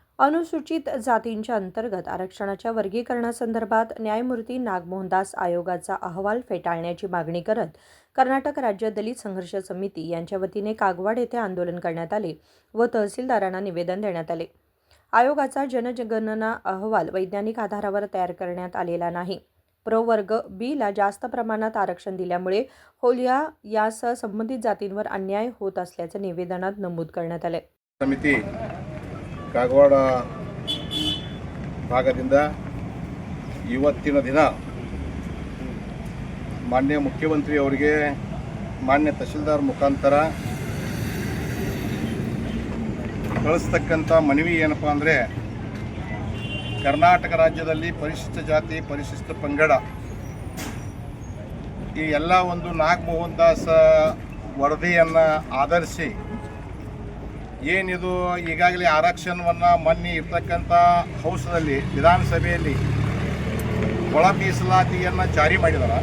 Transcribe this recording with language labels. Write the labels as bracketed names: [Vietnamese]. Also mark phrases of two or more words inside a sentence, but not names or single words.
[Marathi] अनुसूचित जातींच्या अंतर्गत आरक्षणाच्या वर्गीकरणासंदर्भात न्यायमूर्ती नागमोहनदास आयोगाचा अहवाल फेटाळण्याची मागणी करत कर्नाटक राज्य दलित संघर्ष समिती यांच्या वतीने कागवाड येथे आंदोलन करण्यात आले व तहसीलदारांना निवेदन देण्यात आले. आयोगाचा जनगणना अहवाल वैज्ञानिक आधारावर तयार करण्यात आलेला नाही. प्रवर्ग बी ला जास्त प्रमाणात आरक्षण दिल्यामुळे होलिया यासह संबंधित जातींवर अन्याय होत असल्याचे निवेदनात नमूद करण्यात आले. [Kannada] ಸಮಿತಿ ಕಾಗವಾಡ ಭಾಗದಿಂದ ಇವತ್ತಿನ ದಿನ ಮಾನ್ಯ ಮುಖ್ಯಮಂತ್ರಿ ಅವರಿಗೆ ಮಾನ್ಯ ತಹಶೀಲ್ದಾರ್ ಮುಖಾಂತರ ಕಳಿಸ್ತಕ್ಕಂಥ ಮನವಿ ಏನಪ್ಪ ಅಂದರೆ, ಕರ್ನಾಟಕ ರಾಜ್ಯದಲ್ಲಿ ಪರಿಶಿಷ್ಟ ಜಾತಿ ಪರಿಶಿಷ್ಟ ಪಂಗಡ ಈ ಎಲ್ಲ ಒಂದು ನಾಗಮೋಹನ್ ದಾಸ್ ವರದಿಯನ್ನು ಆಧರಿಸಿ ಏನಿದು ಈಗಾಗಲೇ ಆರಕ್ಷಣವನ್ನು ಮೊನ್ನೆ ಇರ್ತಕ್ಕಂಥ ಹೌಸ್ನಲ್ಲಿ ವಿಧಾನಸಭೆಯಲ್ಲಿ ಒಳ ಮೀಸಲಾತಿಯನ್ನು ಜಾರಿ ಮಾಡಿದಾರೆ.